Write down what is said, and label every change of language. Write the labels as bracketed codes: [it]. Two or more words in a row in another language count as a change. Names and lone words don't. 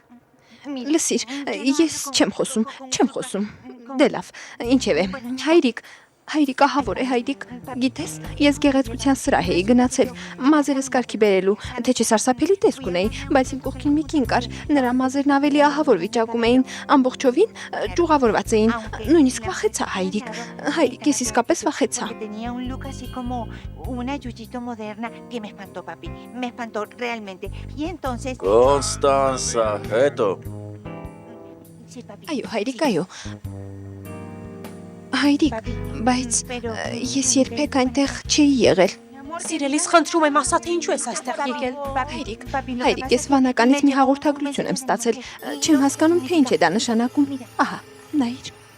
[hy] Լսիր, ես չեմ խոսում։ Դե լավ, ինչևէ, հայրիկ ահավոր է, հայրիկ, գիտես, ես գեղեցկության սրահ էի գնացել, մազերս կարգի բերելու, թե չէ սարսափելի տեսք ունեի, բայց իմ կողքին մի կին կար, նրա մազերն ավելի ահավոր վիճակում էին, ամբողջովին ճյուղավորված էին, նույնիսկ վախեցա, հայրիկ, ես իսկապես վախեցա։ [es] Tenía un look así como una yuchito moderna que me espantó, papi. Me espantó realmente. Y entonces... [hy] Կոնստանսա, հետո։ [es] Sí, papi. [hy] Այո, հայրիկ, Հայրիկ, բայց ես երբեք այնտեղ չէի եղել։ Սիրելիս, խնդրում եմ, ասա թե ինչու ես այստեղ եկել։ Հայրիկ, ես վանականից մի հաղորդագրություն եմ ստացել, չեմ հասկանում, թե ինչ է դա նշանակում։ Ահա, նայիր։